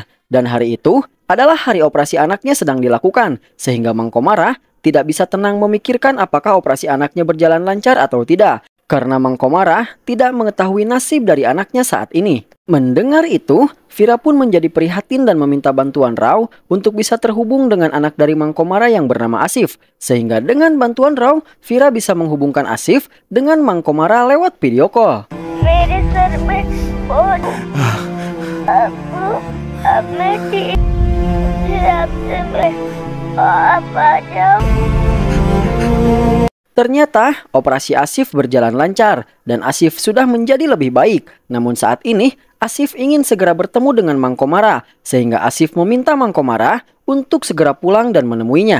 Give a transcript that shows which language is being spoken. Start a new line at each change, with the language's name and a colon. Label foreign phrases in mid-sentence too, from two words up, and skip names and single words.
Indonesian: Dan hari itu, adalah hari operasi anaknya sedang dilakukan, sehingga Mang Komara tidak bisa tenang memikirkan apakah operasi anaknya berjalan lancar atau tidak, karena Mang Komara tidak mengetahui nasib dari anaknya saat ini. Mendengar itu, Vira pun menjadi prihatin dan meminta bantuan Rao untuk bisa terhubung dengan anak dari Mang Komara yang bernama Asif. Sehingga dengan bantuan Rao, Vira bisa menghubungkan Asif dengan Mang Komara lewat video call.
Hindi: मेरे सर में बहुत मेरी आपसे मैं
Indonesian: apa jam. Ternyata operasi Asif berjalan lancar dan Asif sudah menjadi lebih baik. Namun saat ini Asif ingin segera bertemu dengan Mang Komara, sehingga Asif meminta Mang Komara untuk segera pulang dan menemuinya.